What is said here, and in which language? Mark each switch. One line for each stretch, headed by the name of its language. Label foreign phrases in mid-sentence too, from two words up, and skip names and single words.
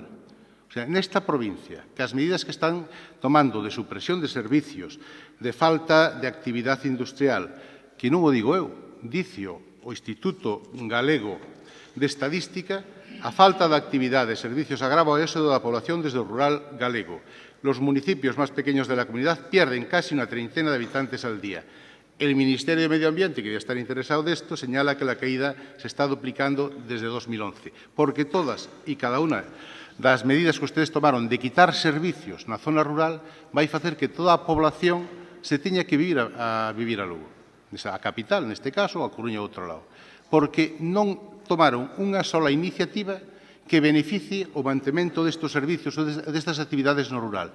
Spanish: O sea,
Galician: nesta provincia, que as medidas que están tomando de supresión de servicios, de falta de actividade industrial, que non o digo eu, dicio o Instituto Galego de Estadística, a falta de actividade e servicios agrava o éxodo da población desde o rural galego.
Spanish: Los municipios más pequeños de la comunidad pierden casi una treintena de habitantes al día. El Ministerio de Medio Ambiente, que debe estar interesado de esto, señala que la caída se está duplicando desde 2011, porque todas y cada una
Galician: das medidas que
Spanish: ustedes tomaron de quitar
Galician: servicios na zona rural vai facer que toda a población se teña que vivir a Lugo, a capital, neste caso, ou a Coruña, outro lado, porque non tomaron unha sola iniciativa que beneficie o mantemento destes servicios ou destas actividades no rural.